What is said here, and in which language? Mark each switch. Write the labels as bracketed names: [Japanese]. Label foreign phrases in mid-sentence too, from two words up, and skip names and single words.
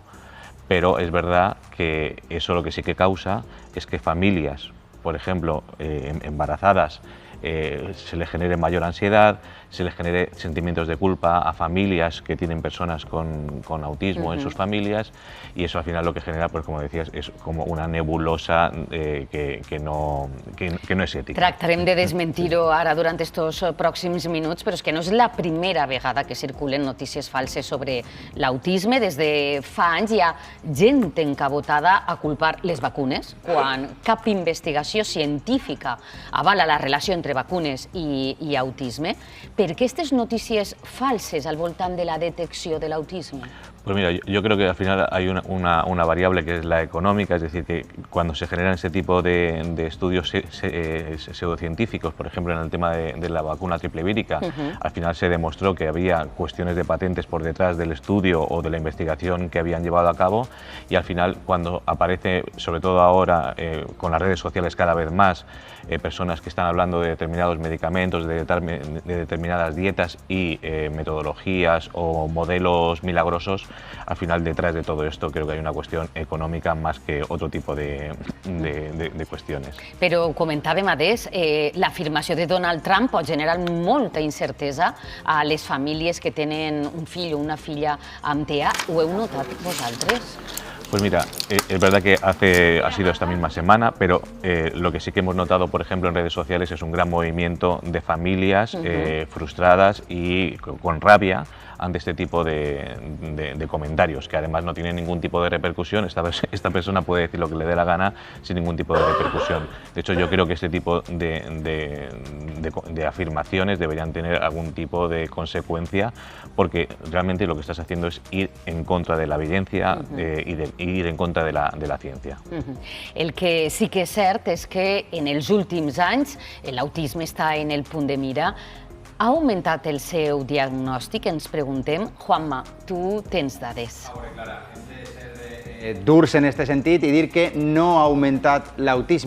[Spanish] Pero es verdad que eso lo que sí que causa es que familias, por ejemplo, embarazadas, se les genere mayor ansiedad, se les genere sentimientos de culpa a familias que tienen personas con autismo en sus familias, y eso al final lo que genera, pues como decías, es como una nebulosa que [Catalan] no és ètica. Tractarem de desmentir-ho ara durant estos pròxims minuts, però és que no és la primera vegada que circulen notícies falses sobre l'autisme. Des de fa anys hi ha gent encabotada a culpar les vacunes, quan cap investigació científica avala la relació entre vacunes i autisme. Per què aquestes notícies falses al voltant de la detecció de l'autisme? [Spanish] Pues mira, yo creo que al final hay una variable que es la económica, es decir, que cuando se generan ese tipo de estudios pseudocientíficos, por ejemplo en el tema de la vacuna triple vírica, al final se demostró que había cuestiones de patentes por detrás del estudio o de la investigación que habían llevado a cabo, y al final cuando aparece, sobre todo ahora con las redes sociales cada vez más, personas que están hablando de determinados medicamentos, de determinadas dietas y metodologías o modelos milagrosos, al final detrás de todo esto creo que hay una cuestión económica más que otro tipo de cuestiones. [Catalan] Però comentàvem adés, l'afirmació de Donald Trump pot generar molta incertesa a les famílies que tenen un fill o una filla amb TEA. Ho heu notat vosaltres? [Spanish] Pues mira, es verdad que ha sido esta misma semana, pero lo que sí que hemos notado, por ejemplo, en redes sociales es un gran movimiento de familias frustradas y con rabia ante este tipo de comentarios, que además no tienen ningún tipo de repercusión. Esta persona puede decir lo que le dé la gana sin ningún tipo de repercusión. De hecho, yo creo que este tipo de afirmaciones deberían tener algún tipo de consecuencia, porque realmente lo que estás haciendo es ir en contra de la evidencia y ir en contra de la ciencia. [Catalan] El que sí que és cert és que en els últims anys l'autisme està en el punt de mira. Ha augmentat el seu diagnòstic? Ens preguntem. Juanma, tu tens dades. Durs en este sentit i dir que no ha augmentat l'autisme.